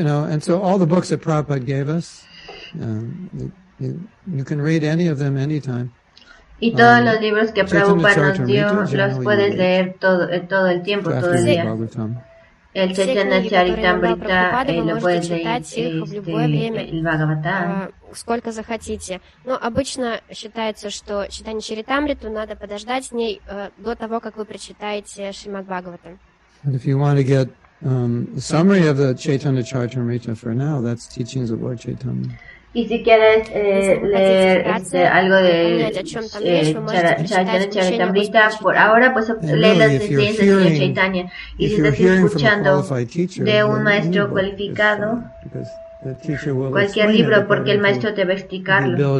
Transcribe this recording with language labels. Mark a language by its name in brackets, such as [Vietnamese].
[English] And so all the books that Prabhupada gave us, you can read any of them anytime. [Spanish] Y todos los libros que Prabhupada nos dio los puedes leer todo el tiempo, todo el día. El Chaitanya Charitamrita lo puedes leer, el Bhagavatam. [Russian] Сколько захотите. Но обычно считается, что читание Чаритамриту надо подождать с ней до того, как вы прочитаете Шримад Бхагаватам. [English] If you want to get a summary of the Chaitanya Charitamrita for now, that's teachings of Lord Chaitanya. [Spanish] Y si quieres leer algo de Chaitanya Charitamrita por ahora, pues lee las enseñanzas del Señor Chaitanya. Y si estás escuchando de un maestro cualificado, cualquier libro, porque el maestro te va a explicarlo.